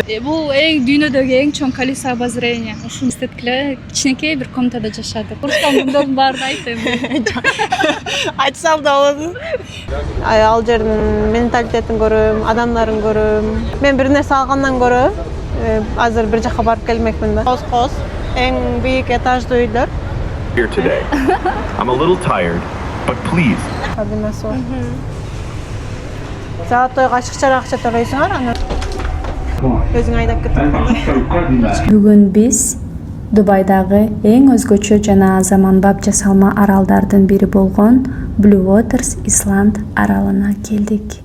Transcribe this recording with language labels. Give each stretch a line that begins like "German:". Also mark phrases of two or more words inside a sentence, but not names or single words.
Kyrgyz: Бул эң дүйнөдөгү эң чоң
Russian: колесо обозрения.
Kyrgyz: Ушуну эстеткиле кичинекей бир комнатада жашады. Курскан күндөрдүн баарын айт. Айтсам да болот. Ал жердин менталитетин көрөм, адамдарын көрөм. Мен бир нерсе алгандан көрө азыр бир жака барып келмекмин да. Коз эң бийик этаждуу үйлөр.
English: Here today. I'm a little tired, but please.
Kyrgyz: Золотой кашыкча акча төлөйсүңөр, аны өзүң айдап кетип. Бүгүн биз Дубайдагы эң өзгөчө жана заманбап жасалма аралдардын бири болгон Blue Waters Исланд аралына келдик.